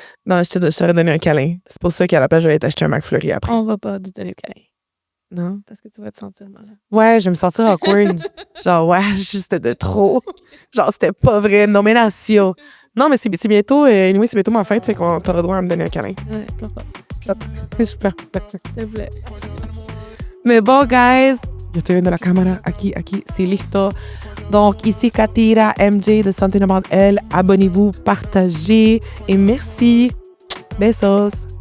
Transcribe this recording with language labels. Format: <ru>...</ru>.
<fr>Non, je t'aurais donné un câlin. C'est pour ça qu'à la place, je vais t'acheter un McFlurry après. On va pas te donner le câlin. Non? Parce que tu vas te sentir malade. Ouais, je vais me sentir awkward. Genre, ouais, c'était de trop. Genre, c'était pas vrai. Non, mais nation. Non, mais c'est bientôt, anyway, c'est bientôt ma fête, fait qu'on t'aura droit à me donner un câlin. Ouais, pleure pas. Je peux. S'il te plaît. Mais bon,</fr> <es>guys, yo estoy viendo la cámara. Aquí,</es> <fr>c'est</fr> <es>listo.</es> <fr>Donc, ici Katira, MJ de Something About Elle. Abonnez-vous, partagez et merci. Besos.</fr>